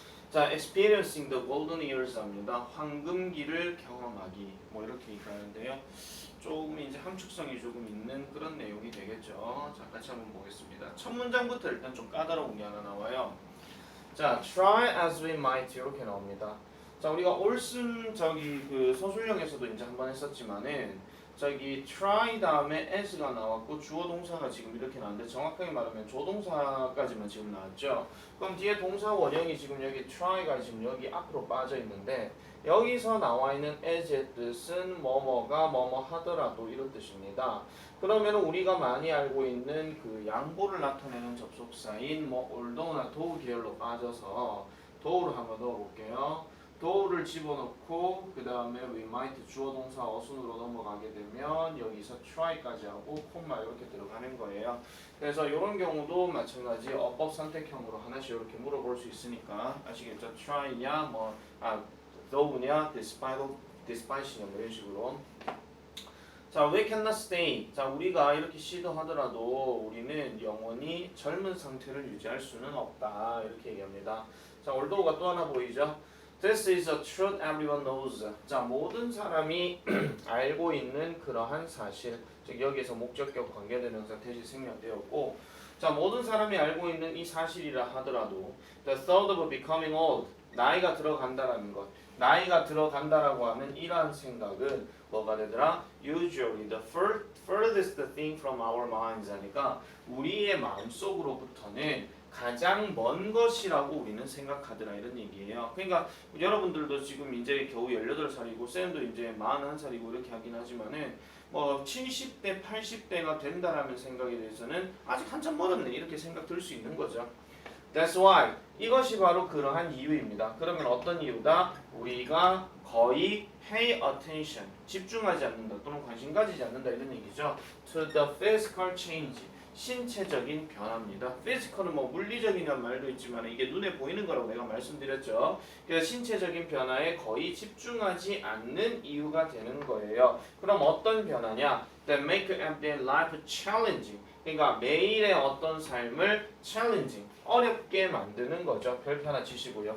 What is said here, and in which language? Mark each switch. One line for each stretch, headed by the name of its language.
English: 자, experiencing the golden years입니다.
Korean: 황금기를 경험하기 뭐 이렇게 얘기하는데요. 조금 이제 함축성이 조금 있는 그런 내용이 되겠죠. 자, 같이 한번 보겠습니다. 첫 문장부터 일단 좀 까다로운 게 하나 나와요.
English: 자, try as we might
Korean: 이렇게 나옵니다. 자, 우리가 올슨 그 서술형에서도 이제 한번 했었지만은 저기 try 다음에 as가 나왔고 주어 동사가 지금 이렇게 나왔는데 정확하게 말하면 조동사까지만 지금 나왔죠. 그럼 뒤에 동사 원형이 지금 여기 try가 지금 여기 앞으로 빠져 있는데 여기서 나와 있는 as의 뜻은 뭐뭐가 뭐뭐 하더라도 이런 뜻입니다. 그러면 우리가 많이 알고 있는 그 양보를 나타내는 접속사인 뭐 although나 though 계열로 빠져서 though를 한번 넣어볼게요. do를 집어넣고 그 다음에 we might 주어 동사 어순으로 넘어가게 되면 여기서 try까지 하고 콤마 이렇게 들어가는 거예요. 그래서 이런 경우도 마찬가지 어법 선택형으로 하나씩 이렇게 물어볼 수 있으니까 아시겠죠? try냐 though냐 despite냐 뭐 이런 식으로.
English: 자, we cannot stay.
Korean: 자, 우리가 이렇게 시도하더라도 우리는 영원히 젊은 상태를 유지할 수는 없다. 이렇게 얘기합니다. 자, although가 또 하나 보이죠?
English: This is a truth everyone knows.
Korean: 자, 모든 사람이 알고 있는 그러한 사실. 즉 여기에서 목적격 관계대명사 대시 생략되었고, 자, 모든 사람이 알고 있는 이 사실이라 하더라도
English: the thought of becoming old.
Korean: 나이가 들어간다라는 것. 나이가 들어간다라고 하는 이러한 생각은 뭐가 되더라?
English: Usually the furthest thing from our minds
Korean: 하니까 우리의 마음속으로부터는 가장 먼 것이라고 우리는 생각하더라 이런 얘기예요. 그러니까 여러분들도 지금 이제 겨우 18살이고 쌤도 이제 41살이고 이렇게 하긴 하지만은 뭐 70대, 80대가 된다라는 생각에 대해서는 아직 한참 멀었네 이렇게 생각 들 수 있는 거죠.
English: That's why
Korean: 이것이 바로 그러한 이유입니다. 그러면 어떤 이유다? 우리가 거의
English: pay attention
Korean: 집중하지 않는다 또는 관심 가지지 않는다 이런 얘기죠.
English: To the physical change
Korean: 신체적인 변화입니다. physical은 뭐 물리적이라는 말도 있지만 이게 눈에 보이는 거라고 내가 말씀드렸죠. 그래서 신체적인 변화에 거의 집중하지 않는 이유가 되는 거예요. 그럼 어떤 변화냐?
English: That make everyday life challenging.
Korean: 그러니까 매일의 어떤 삶을 challenging, 어렵게 만드는 거죠. 별표 하나 치시고요.